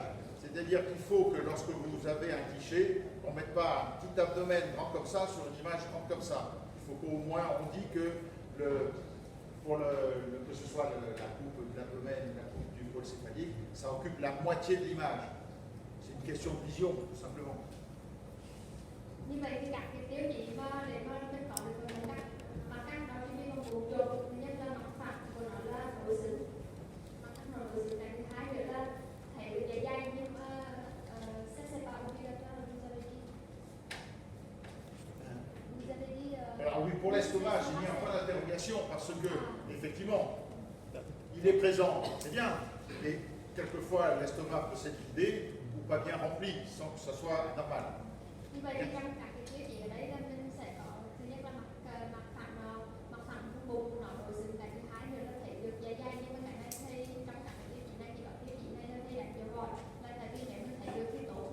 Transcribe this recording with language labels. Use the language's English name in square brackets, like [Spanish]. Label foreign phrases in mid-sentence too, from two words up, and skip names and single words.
[French] C'est-à-dire qu'il faut que lorsque vous avez un cliché, on ne mette pas un petit abdomen grand comme ça sur une image grande comme ça. Il faut qu'au moins on dit que que ce soit la coupe de l'abdomen ou la coupe du pôle céphalique, ça occupe la moitié de l'image. C'est une question de vision, tout simplement. [Vietnamese] Như vậy thì các cái tiêu chí mà để mà mình có được mặt cắt đó thì mình có bốn chỗ. Thứ nhất là mặt phẳng của nó là đối xứng, mặt cắt nó đối xứng. Cái thứ hai nữa là thấy được dạ dày nhưng mà [French] c'est pas obligatoire vous avez dit. Vous avez dit. Alors oui, pour l'estomac, j'ai mis un point d'interrogation parce que, effectivement, il est présent, c'est bien, mais quelquefois l'estomac peut s'être vidé ou pas bien rempli sans que ça soit normal. [Vietnamese] Như vậy thì trong các cái tiêu chí ở đây là mình sẽ có thứ nhất là mặt phẳng bụng nó đối xứng, cái thứ hai nữa là thấy được dạ dày, nhưng mà cái này thì trong các cái tiêu chí này chỉ có tiêu chí này là thầy đánh dấu gọi là tại vì nếu mình thấy được cái